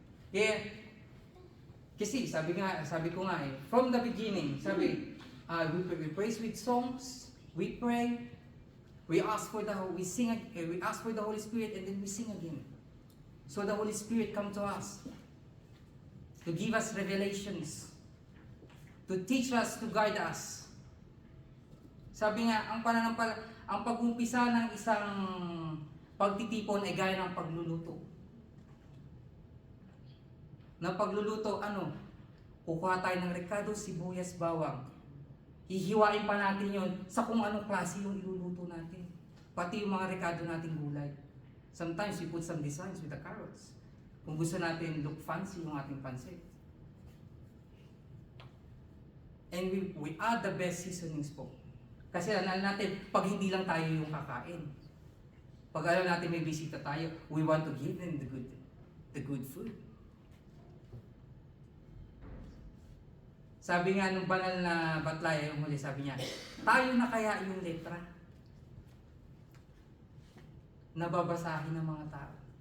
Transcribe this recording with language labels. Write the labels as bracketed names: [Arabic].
[Filipino] Kaya, kasi sabi ko nga [English] from the beginning, [Filipino] sabi, [English] we praise with songs, we pray, we ask for the Holy Spirit, and then we sing again. So the Holy Spirit come to us to give us revelations, to teach us, to guide us. [Filipino] Sabi nga, ang pag-umpisa ng isang pagtitipon ay gaya ng pagluluto. Na pagluluto, kukuha tayo ng rekado, sibuyas, bawang. Hihiwain pa natin yon sa kung anong klase yung iluluto natin. Pati yung mga rekado nating gulay. [English] Sometimes we put some designs with the carrots. [Filipino] Kung gusto natin [English] look fancy [Filipino] yung ating pansit. [English] And we add the best seasonings [Filipino] po. Kasi alam natin, pag hindi lang tayo yung kakain. Pag alam natin may bisita tayo, [English] we want to give them the good food. [Filipino] Sabi nga nung banal na batlaya yung huli, sabi niya, tayo na kaya yung letra na babasahin ng mga tao.